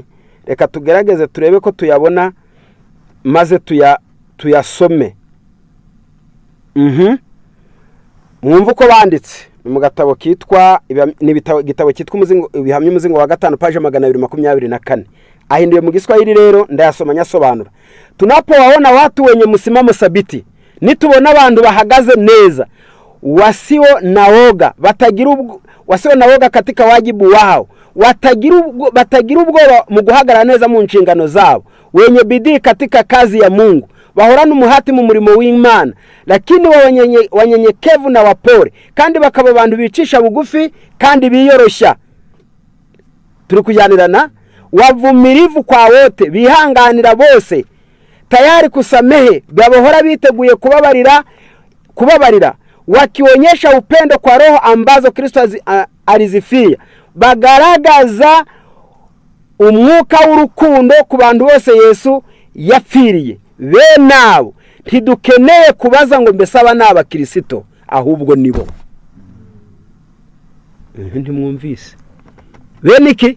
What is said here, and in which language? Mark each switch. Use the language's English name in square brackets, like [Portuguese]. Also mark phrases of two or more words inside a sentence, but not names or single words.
[Kinyarwanda] Reka tugerageze turebe ko tuyabona maze tuyasome. Mwumva uko banditse mu gatabo kitwa igitabo kitwa ibihamya umuzingo wa 5 page 224. Ahinduye mu Giswahili rero ndayasoma nyasobanura. [Swahili] Tunapowaona watu wenye msimamo thabiti, [Kinyarwanda] nitubona abantu bahagaze neza, [Swahili] wasio na woga katika wajibu wao, [Kinyarwanda] batagira ubwoba mu guhagarara neza mu nshingano zabo, [Swahili] wenye bidii katika kazi ya Mungu, [Kinyarwanda] bahorana umuhati mu murimo w'Imana, [Swahili] lakini wanyenyekevu na wapore, [Kinyarwanda] kandi bakaba abantu bicisha bugufi kandi biyoroshya. Turi kujyanirana. [Swahili] Wavumilivu kwa wote, [Kinyarwanda] bihanganira bose, [Swahili] tayari kusamehe, [Kinyarwanda] bahora biteguye kubabarira, [Swahili] wakionyesha upendo kwa roho ambazo Kristo alizifia, [Kinyarwanda] bagaragaza umwuka w'urukundo ku bantu bose Yesu yapfiriye. Benabo ntidukeneye kubaza ngo mbese aba naba Kristo, ahubwo nibo. Ntimwumvise bene iki?